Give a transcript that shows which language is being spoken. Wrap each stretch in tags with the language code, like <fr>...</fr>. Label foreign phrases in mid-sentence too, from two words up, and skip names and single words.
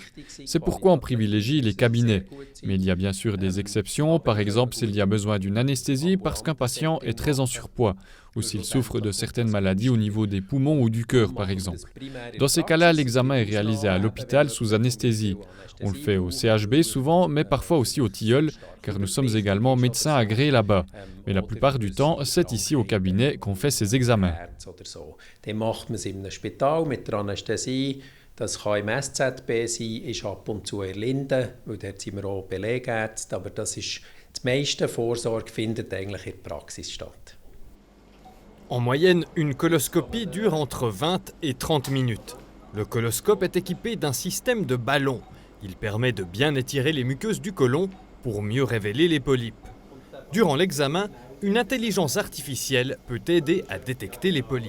<fr>C'est pourquoi on privilégie les cabinets. Mais il y a bien sûr des exceptions, par exemple s'il y a besoin d'une anesthésie parce qu'un patient est très en surpoids, ou s'il souffre de certaines maladies au niveau des poumons ou du cœur, par exemple. Dans ces cas-là, l'examen est réalisé à l'hôpital sous anesthésie. On le fait au CHB souvent, mais parfois aussi au Tilleul, car nous sommes également médecins agréés là-bas. Mais la plupart du temps, c'est ici au cabinet qu'on fait ces examens.</fr> <de>Dann macht man es in einem Spital mit der Anästhesie. Das kann im SZB sein, ist ab und zu in Linden, weil dort sind wir auch Belegärzte. Aber das meiste Vorsorge findet eigentlich in der Praxis statt.</de> <fr>En moyenne, une coloscopie dure entre 20 et 30 minutes. Le coloscope est équipé d'un système de ballon. Il permet de bien étirer les muqueuses du côlon pour mieux révéler les polypes. Durant l'examen, une intelligence artificielle peut aider à détecter les polypes.</fr>